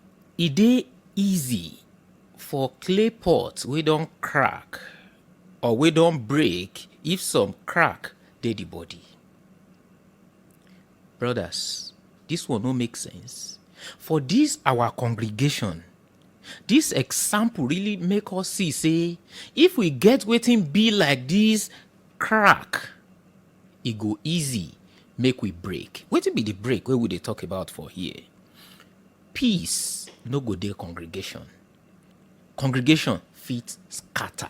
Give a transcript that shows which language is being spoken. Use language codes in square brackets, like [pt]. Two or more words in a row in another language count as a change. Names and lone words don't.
[pcm] It dey easy for clay pots we don't crack or we don't break if some crack dey the body. Brothers, this one no make sense. For this our congregation, this example really make us see say if we get wetin be like this crack, e go easy make we break. Wetin be the break wey we dey talk about for here? Peace no go dey congregation. Congregation fit scatter.